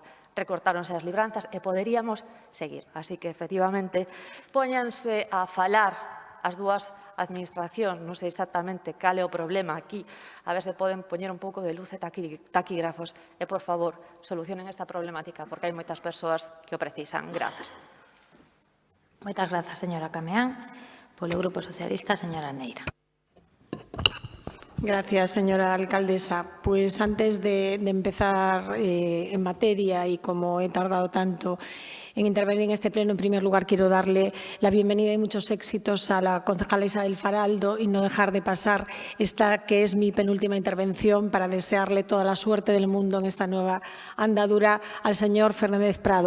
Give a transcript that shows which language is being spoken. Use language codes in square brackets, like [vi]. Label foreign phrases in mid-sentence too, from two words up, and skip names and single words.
[gl] Recortáronse as libranzas e poderíamos seguir. Así que, efectivamente, póñanse a falar as dúas administracións, non sei exactamente cal é o problema aquí, a ver se poden poñer un pouco de luz e taquígrafos e, por favor, solucionen esta problemática porque hai moitas persoas que o precisan. Grazas. Moitas grazas, señora Cameán. Polo Grupo Socialista, señora Neira. [es] Gracias, señora alcaldesa. Pues antes de empezar en materia y como he tardado tanto en intervenir en este pleno, en primer lugar quiero darle la bienvenida y muchos éxitos a la concejala Isabel Faraldo y no dejar de pasar esta que es mi penúltima intervención para desearle toda la suerte del mundo en esta nueva andadura al señor Fernández Prado.